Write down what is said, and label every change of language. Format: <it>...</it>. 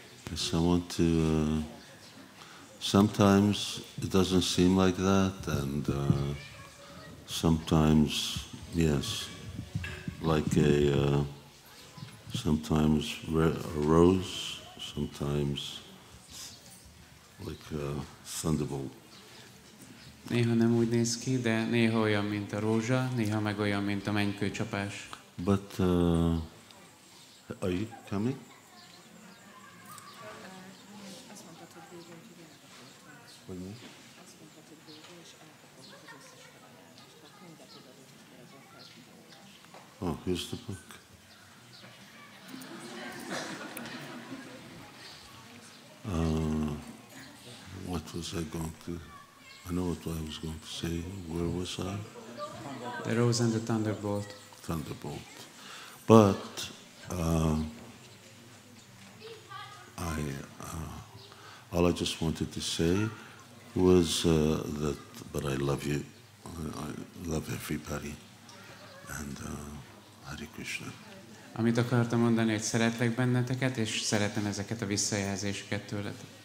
<en>Yes, I want to... sometimes it doesn't seem like that, and sometimes, yes, like sometimes a rose, sometimes like a thunderbolt.</en> <hu>Néha nem úgy néz ki, de néha olyan, mint a rózsa, néha meg olyan, mint a mennykőcsapás.</hu> <en>But are you coming? Oh, here's the book. What was I going to... I know what I was going to say. Where was I? The rose and the thunderbolt. Thunderbolt. But all I just wanted to say was that, but I love you. I love everybody. And Hare Krishna.</en> <hu>Amit akartam mondani, hogy szeretlek benneteket, és szeretem ezeket a visszajelzéseket tőletek.</hu>